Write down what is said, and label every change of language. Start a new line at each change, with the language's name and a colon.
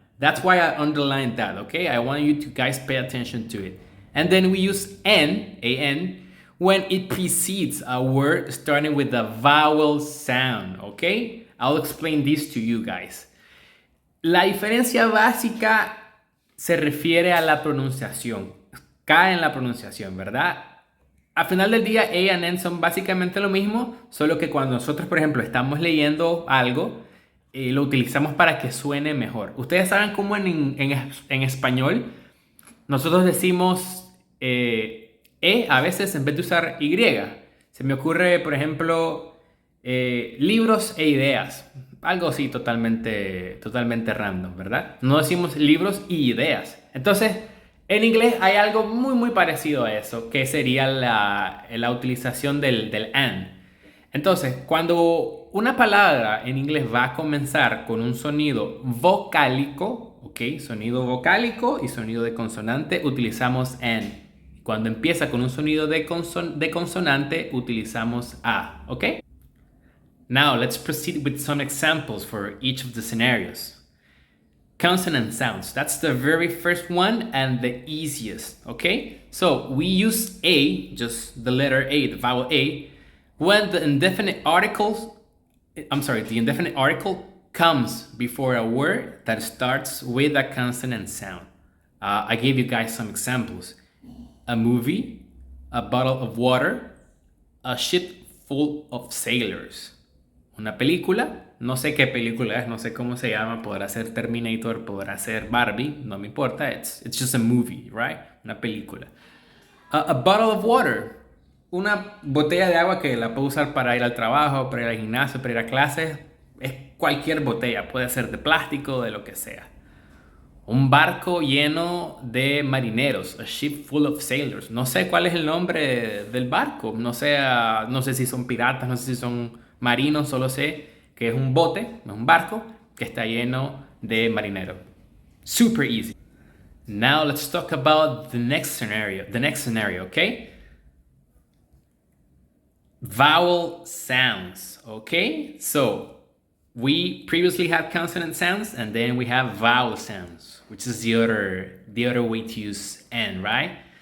English: That's why I underlined that, okay? I want you to guys pay attention to it. And then we use N, A-N, when it precedes a word starting with a vowel sound, okay? I'll explain this to you guys.
Spanish: La diferencia básica se refiere a la pronunciación. Cae en la pronunciación, ¿verdad? Al final del día, A y N son básicamente lo mismo, solo que cuando nosotros, por ejemplo, estamos leyendo algo, lo utilizamos para que suene mejor. Ustedes saben cómo en español nosotros decimos a veces en vez de usar Y. Se me ocurre, por ejemplo, libros e ideas. Algo así totalmente random, ¿verdad? No decimos libros y ideas. Entonces, en inglés hay algo muy parecido a eso, que sería la utilización del and. Entonces, cuando una palabra en inglés va a comenzar con un sonido vocálico, ¿ok? Sonido vocálico y sonido de consonante, utilizamos and. Cuando empieza con un sonido de consonante, utilizamos a, ¿ok?
English: Now, let's proceed with some examples for each of the scenarios. Consonant sounds, that's the very first one and the easiest, okay? So we use A, just the letter A, the vowel A, when the indefinite article comes before a word that starts with a consonant sound. I gave you guys some examples. A movie, a bottle of water, a ship full of sailors.
Spanish: Una película, no sé qué película es, no sé cómo se llama, podrá ser Terminator, podrá ser Barbie, no me importa,
English: it's just a movie, right?
Spanish: Una película.
English: A bottle of water,
Spanish: una botella de agua que la puedo usar para ir al trabajo, para ir al gimnasio, para ir a clases, es cualquier botella, puede ser de plástico, de lo que sea. Un barco lleno de marineros,
English: a ship full of sailors.
Spanish: No sé cuál es el nombre del barco, no sé si son piratas, no sé si son marinos, solo sé que es un bote, un barco que está lleno de marineros.
English: Super easy. Now let's talk about the next scenario, okay? Vowel sounds, okay? So we previously had consonant sounds and then we have vowel sounds, which is the other way to use N, right?